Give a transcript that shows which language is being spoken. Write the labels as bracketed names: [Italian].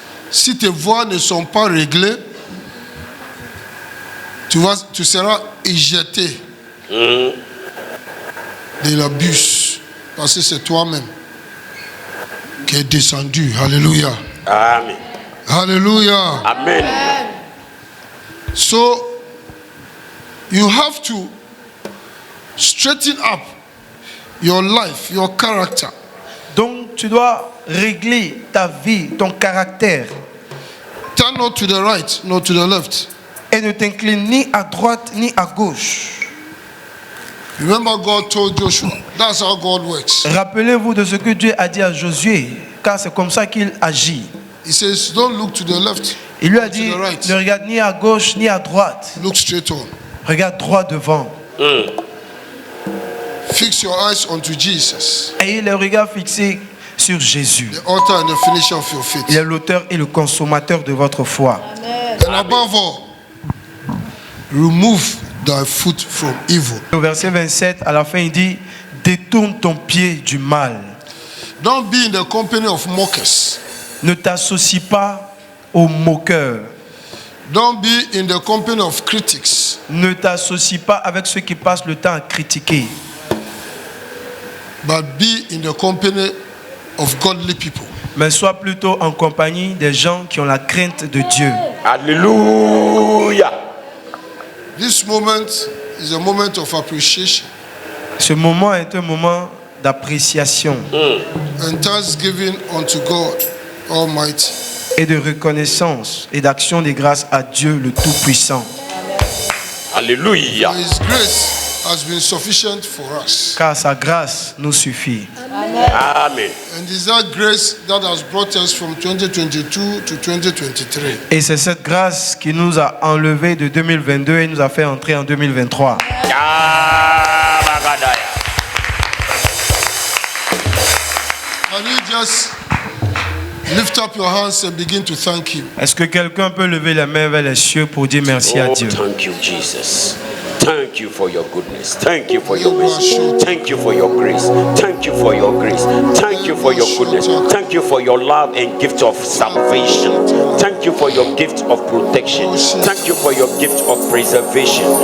[French] Si tes voies ne sont pas réglées, tu seras éjecté de la bus. Parce que c'est toi-même qui es descendu. Alléluia. Amen. Alléluia. Amen. [English] So, you have to straighten up your life, your character. [French] Donc tu dois régler ta vie, ton caractère, [English] Turn not to the right, not to the left. [French] et ne t'incline ni à droite ni à gauche. [English] Remember, God told Joshua, that's how God works. [French] Rappelez-vous de ce que Dieu a dit à Josué, car c'est comme ça qu'il agit. [English] He says, don't look to the left, [French] Il lui a [English] to [French] dit, [English] the right. [French] ne regarde ni à gauche ni à droite, [English] Look straight on. [French] regarde droit devant. [English] Fix your eyes onto Jesus, [French] Ayez le regard fixé sur Jésus. [English] the author and the finisher of your [French] Il [English] faith. [French] est l'auteur et le consommateur de votre foi. [English] And above all, remove thy foot from evil. [French] Au verset 27, à la fin, il dit, détourne ton pied du mal. [English] Don't be in the company of mockers. [French] Ne t'associe pas aux moqueurs. [English] Don't be in the company of critics. [French] Ne t'associe pas avec ceux qui passent le temps à critiquer. [English] but be in the company of godly people. [French] Mais sois plutôt en compagnie des gens qui ont la crainte de Dieu. Alléluia. [English] This moment is a moment of appreciation [French] Ce moment est un moment d'appréciation [English] and thanksgiving unto God Almighty. [French] et de reconnaissance et d'action des grâces à Dieu le Tout-Puissant. Alléluia. [English] For His grace has been sufficient for us. [French] Car sa grâce nous suffit. Amen. [English] And it's that grace that has brought us from 2022 to 2023. [French] Et c'est cette grâce qui nous a enlevés de 2022 et nous a fait entrer en 2023. Ah, Magadaya. [English] Can you just lift up your hands and begin to thank Him? [French] Est-ce que quelqu'un peut lever la main vers les cieux pour dire merci à [English] Oh, [French] Dieu? [English] thank you, Jesus. Thank you for your goodness. Thank you for your mercy. Thank you for your grace. Thank you for your grace. Thank you for your goodness. Thank you for your love and gift of salvation. Thank you for your gift of protection. Thank you for your gift of preservation.